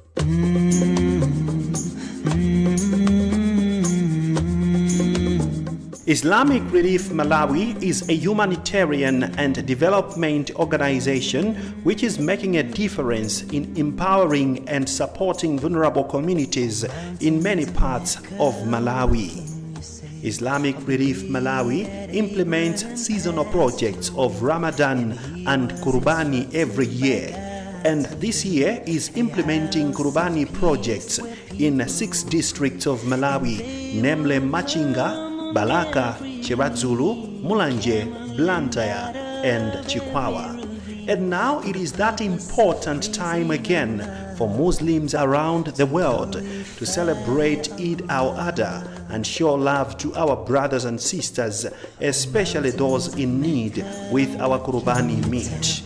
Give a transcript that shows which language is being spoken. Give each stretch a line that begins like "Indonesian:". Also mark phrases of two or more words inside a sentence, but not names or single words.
English: Islamic Relief Malawi is a humanitarian and development organization which is making a difference in empowering and supporting vulnerable communities in many parts of Malawi. Islamic Relief Malawi implements seasonal projects of Ramadan and Qurbani every year, and this year is implementing Qurbani projects in 6 districts of Malawi, namely Machinga, Balaka, Chiradzulu, Mulanje, Blantyre, and Chikwawa. And now it is that important time again for Muslims around the world to celebrate Eid al-Adha and show love to our brothers and sisters, especially those in need, with our Qurbani meat.